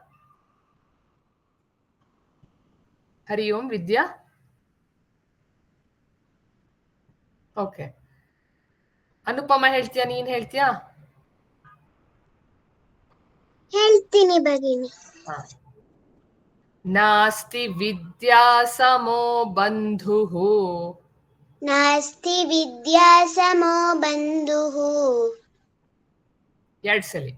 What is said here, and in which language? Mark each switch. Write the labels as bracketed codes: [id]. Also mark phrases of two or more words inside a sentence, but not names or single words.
[sa] ಹರಿ ಓಂ ವಿದ್ಯಾ. [kn] ಓಕೆ, ಅನುಪಮ ಹೇಳ್ತೀಯಾ, ನೀನ್ ಹೇಳ್ತೀಯಾ? ಹೇಳ್ತೀನಿ ಭಗಿನಿ. [sa] ನಾಸ್ತಿ ವಿದ್ಯಾ ಸಮೋ ಬಂಧುಃ. ನಾಸ್ತಿ ವಿದ್ಯಾ ಸಮೋ ಬಂಧುಃ. [kn] ಎರಡ್ ಸಲಿ.